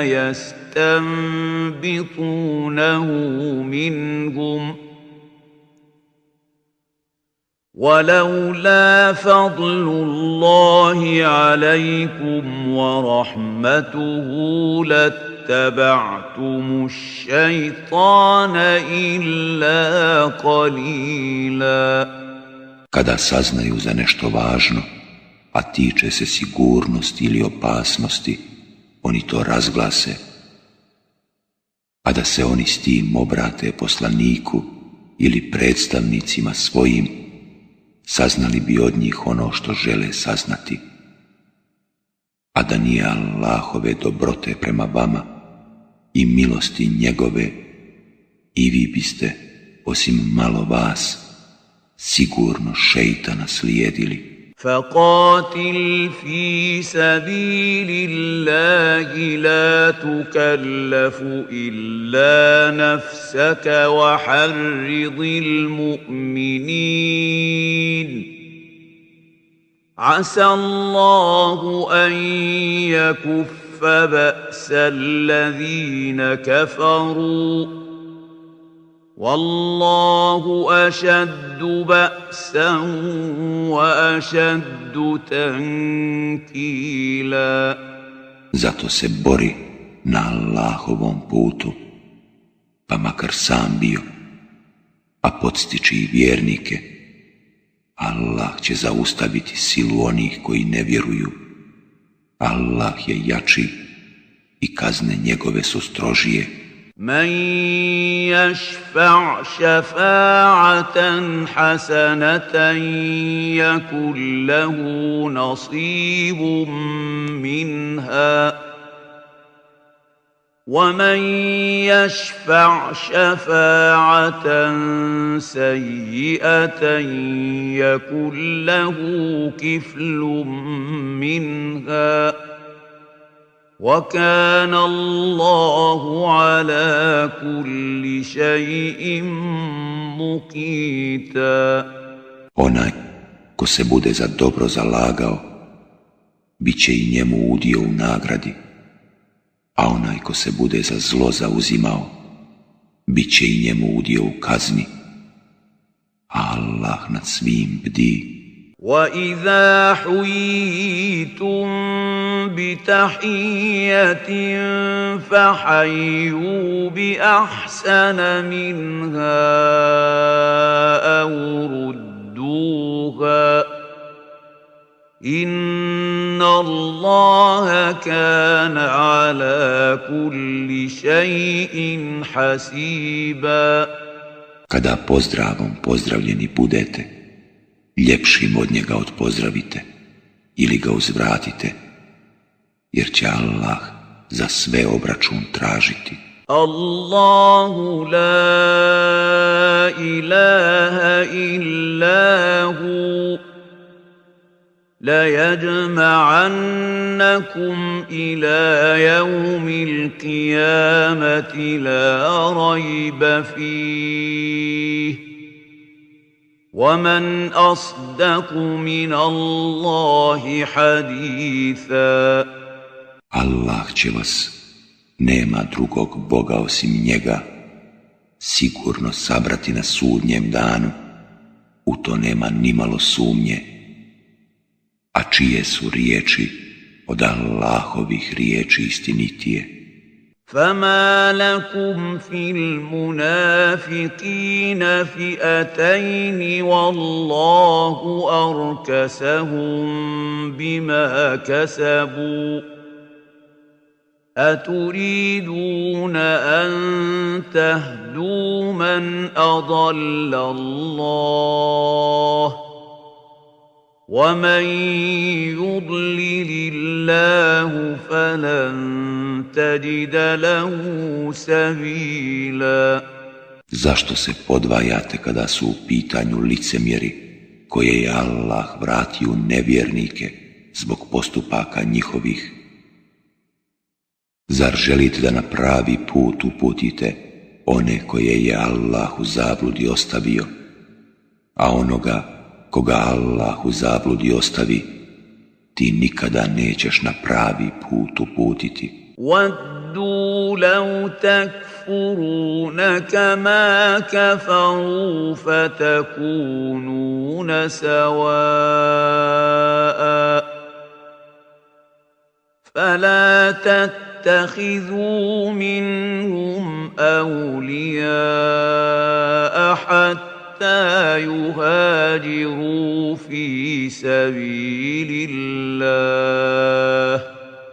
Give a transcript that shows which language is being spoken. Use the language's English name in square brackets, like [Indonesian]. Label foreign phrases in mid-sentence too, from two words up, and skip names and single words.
[Arabic] يستنبطونه منهم ولولا فضل الله عليكم ورحمته لاتبعتم الشيطان إلا قليلا. [Bosnian] Kada saznaju za nešto važno, a tiče se sigurnosti ili opasnosti, oni to razglase, a da se oni s tim obrate poslaniku ili predstavnicima svojim, saznali bi od njih ono što žele saznati. A da nije Allahove dobrote prema vama i milosti njegove, i vi biste, osim malo vas, sigurno šeitana slijedili. [Arabic] فقاتل في سبيل الله لا تكلف إلا نفسك وحرض المؤمنين عسى الله أن يكف بأس الذين كفروا والله أشد بأسا وأشد تنكيلا. [Bosnian] Zato se bori na Allahovom putu, pa makar sam bio, a podstiči i vjernike. Allah će zaustaviti silu onih koji ne vjeruju. Allah je jači i kazne njegove su strožije. [Arabic] من يشفع شفاعة حسنة يكن له نصيب منها ومن يشفع شفاعة سيئة يكن له كفل منها وَكَانَ اللَّهُ عَلَى كُلِّ شَيْءٍ مُقِيتًا. [Bosnian] Onaj ko se bude za dobro zalagao, bit će i njemu udio u nagradi, a onaj ko se bude za zlo zauzimao, bit će i njemu udio u kazni, a Allah nad svim bdi. [Arabic] وَإِذَا حُيِّيتُم بِتَحِيَّةٍ فَحَيُّوا بِأَحْسَنَ مِنْهَا أَوْ رُدُّوهَا إِنَّ اللَّهَ كَانَ عَلَى كُلِّ شَيْءٍ حَسِيبًا. [Bosnian] Kada pozdravom pozdravljeni budete, ljepšim od njega odpozdravite ili ga uzvratite, jer će Allah za sve obračun tražiti. [Arabic] اللَّهُ لَا إِلَٰهَ إِلَّا هُوَ لَيَجْمَعَنَّكُمْ إِلَىٰ يَوْمِ الْقِيَامَةِ لَا رَيْبَ فِيهِ وَمَنْ أَصْدَقُ مِنَ اللَّهِ حَدِيثًا. [Bosnian] Allah će vas, nema drugog Boga osim njega, sigurno sabrati na sudnjem danu, u to nema nimalo sumnje, a čije su riječi od Allahovih riječi istinitije. [Arabic] فما لكم في المنافقين فئتين والله أركسهم بما كسبوا أتريدون أن تهدوا من أضل الله ومن يضلل الله فلن تجد له سبيلا. [Bosnian] Zašto se podvajate kada su u pitanju licemjeri koje je Allah vratio u nevjernike zbog postupaka njihovih? Zar želite da na pravi put uputite one koje je Allah u zabludi ostavio, a onoga koga Allah u zabludi ostavi, ti nikada nećeš na pravi put uputiti. [Arabic] وَدُّوا لَوْ تَكْفُرُونَ كَمَا كَفَرُوا فَتَكُونُونَ سَوَاءً فَلَا تَتَّخِذُوا مِنْهُمْ أَوْلِيَاءَ حَتَّى يُهَاجِرُوا فِي سَبِيلِ اللَّهِ